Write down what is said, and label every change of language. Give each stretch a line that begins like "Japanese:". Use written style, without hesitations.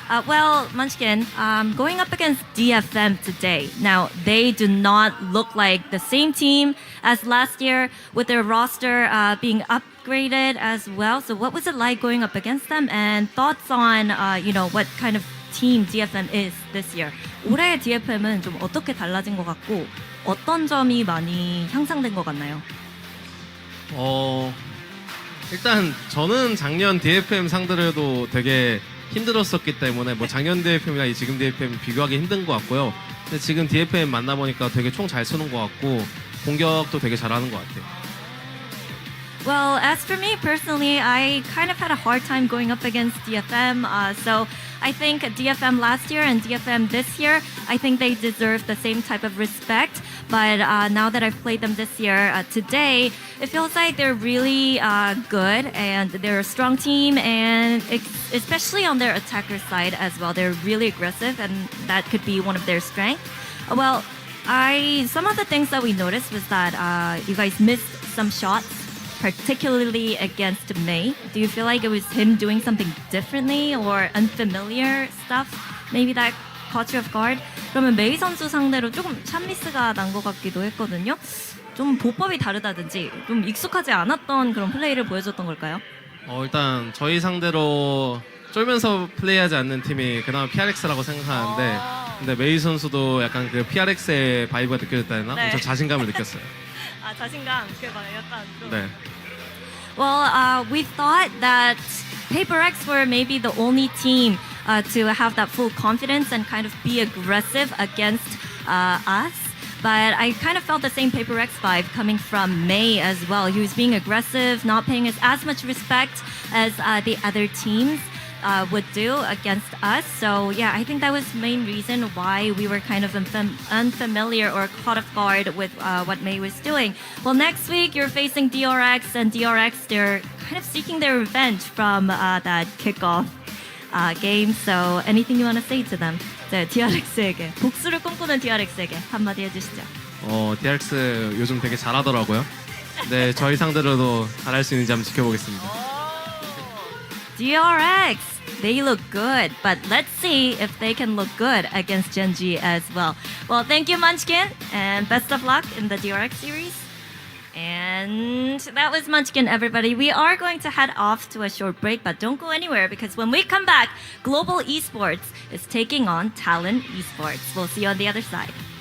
English: Well, Munchkin, going up against DFM today. Now, they do not look like the same team as last year with their roster being upgraded as well. So what was it like going up against them? And thoughts on, what kind of team DFM is this year?
Korean: 올해 DFM은 좀 어떻게 달라진 것 같고 어떤 점이 많이 향상된 것 같나요? 일단 저는 작년 DFM 상대로도 되게 힘들었었기 때문에 뭐 작년 DFM이랑 지금 DFM 비교하기 힘든 것 같고요. 근데 지금 DFM 만나보니까 되게 총 잘 쏘는 것 같고 공격도 되게 잘하는 것 같아요.
English: Well, as for me personally, I kind of had a hard time going up against DFM. So I think DFM last year and DFM this year, I think they deserve the same type of respect. But now that I've played them this year, today, it feels like they're really good and they're a strong team, and especially on their attacker side as well. They're really aggressive, and that could be one of their strengths. Well, some of the things that we noticed was that you guys missed some shots, particularly against May. Do you feel like it was him doing something differently or unfamiliar stuff? Maybe that caught you off guard?
Korean: 그러면 메이 선수 상대로 조금 샷미스가 난 것 같기도 했거든요. 좀 보법이 다르다든지 좀 익숙하지 않았던 그런 플레이를 보여줬던 걸까요? 일단 저희 상대로 쫄면서 플레이하지 않는 팀이 그나마 PRX라고 생각하는데 근데 메이 선수도 약간 그 PRX의 바이브가 느껴졌다 했나? 네. 엄청 자신감을 느꼈어요. 자신감, 그게 막 약간 좀. 네.
English: Well, we thought that Paper X were maybe the only team to have that full confidence and kind of be aggressive against us. But I kind of felt the same Paper X vibe coming from May as well. He was being aggressive, not paying us as much respect as the other teams would do against us. So yeah, I think that was the main reason why we were kind of unfamiliar or caught off guard with what May was doing. Well, next week you're facing DRX, and DRX, they're kind of seeking their revenge from that kickoff game. So anything you want to say to them?
Korean: 네, DRX에게 복수를 꿈꾸는 DRX에게 한마디 해주시죠. DRX 요즘 되게 잘하더라고요. 네, 저희 상대로도 잘할 수 있는지 한번 지켜보겠습니다.
English: DRX, they look good, but let's see if they can look good against Genji as well. Well, thank you, Munchkin, and best of luck in the DRX series. And that was Munchkin, everybody. We are going to head off to a short break, but don't go anywhere because when we come back, Global Esports is taking on Talon Esports. We'll see you on the other side.